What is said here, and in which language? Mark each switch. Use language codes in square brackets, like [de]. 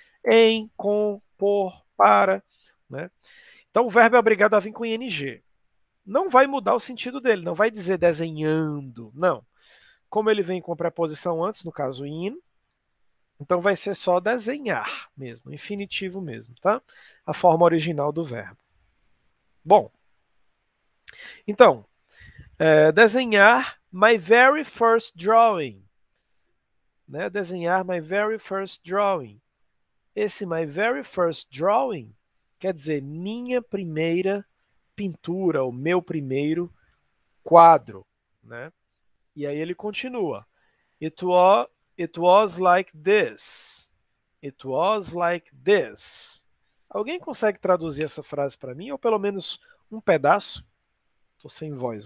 [pt] Em, com, por, para, né? Então o verbo é obrigado a vir com ing. Não vai mudar o sentido dele, não vai dizer desenhando, não. Como ele vem com a preposição antes, no caso in, então vai ser só desenhar mesmo, infinitivo mesmo, tá? A forma original do verbo. Bom, então, desenhar [en] my very first drawing. [pt] Né? Desenhar [en] my very first drawing. [pt] Esse [en] my very first drawing [pt] quer dizer minha primeira pintura, o meu primeiro quadro, né? E aí ele continua. [en] It was like this. It was like this. [pt] Alguém consegue traduzir essa frase para mim? Ou pelo menos um pedaço? Estou sem voz.